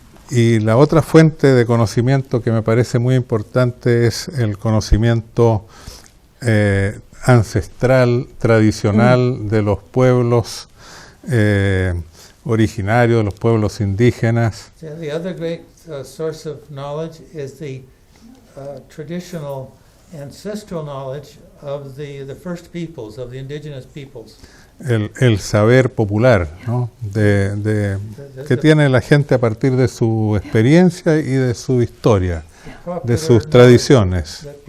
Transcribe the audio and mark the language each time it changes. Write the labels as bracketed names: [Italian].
[Spanish] Y la otra fuente de conocimiento que me parece muy importante es el conocimiento ancestral, tradicional de los pueblos originarios, de los pueblos indígenas. [English] The other great source of knowledge is the traditional ancestral knowledge of the first peoples, of the indigenous peoples. [Spanish] El saber popular, ¿no? que tiene la gente a partir de su experiencia y de su historia, de sus tradiciones.